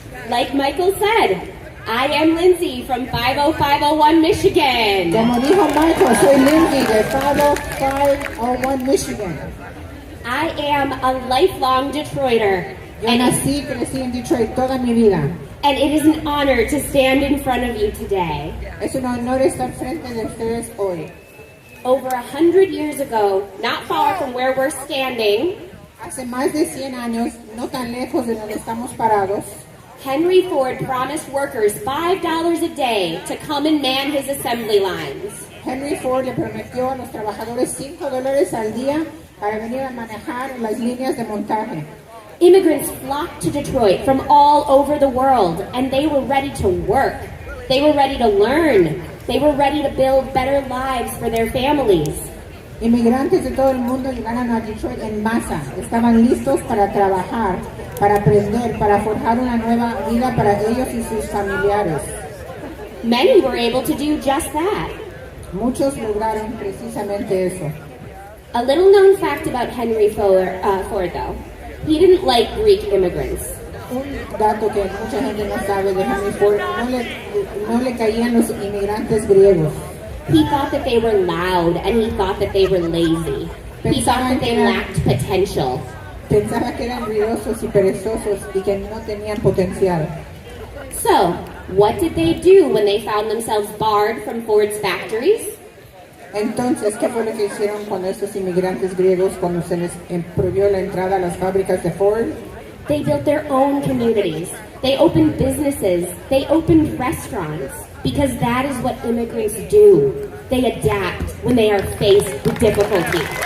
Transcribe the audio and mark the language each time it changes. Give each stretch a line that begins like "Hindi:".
English: Like Michael said, I am Lindsay from 50501 Michigan.
Spanish: Como dijo Michael, soy Lindsay de 50501 Michigan.
English: I am a lifelong Detroiter.
Spanish: Yo nací y crecí en Detroit toda mi vida.
English: And it is an honor to stand in front of you today.
Spanish: Es un honor estar frente de ustedes hoy.
English: Over 100 years ago, not far from where we're standing,
Spanish: Hace más de 100 años, no tan lejos de donde estamos parados,
English: Henry Ford promised workers $5 a day to come and man his assembly lines.
Spanish: Henry Ford le prometió a los trabajadores $5 al día para venir a manejar las líneas de montaje.
English: Immigrants flocked to Detroit from all over the world, and they were ready to work. They were ready to learn. They were ready to build better lives for their families.
Spanish: Inmigrantes de todo el mundo llegaron a Detroit en masa. Estaban listos para trabajar, para aprender, para forjar una nueva vida para ellos y sus familiares.
English: Many were able to do just that.
Spanish: Muchos lograron precisamente eso.
English: A little known fact about Henry Ford, though. He didn't like Greek immigrants.
Spanish: Un dato que mucha gente no sabe de Henry Ford, no le caían los inmigrantes griegos.
English: He thought that they were loud and he thought that they were lazy. He thought that they lacked potential.
Spanish: Pensaba que eran ruidosos y perezosos y que no tenían potencial.
English: So, what did they do when they found themselves barred from Ford's factories?
Spanish: Entonces, ¿qué fue lo que hicieron con estos inmigrantes griegos cuando se les prohibió la entrada a las fábricas de Ford?
English: They built their own communities. They opened businesses. They opened restaurants. Because that is what immigrants do. They adapt when they are faced with difficulty.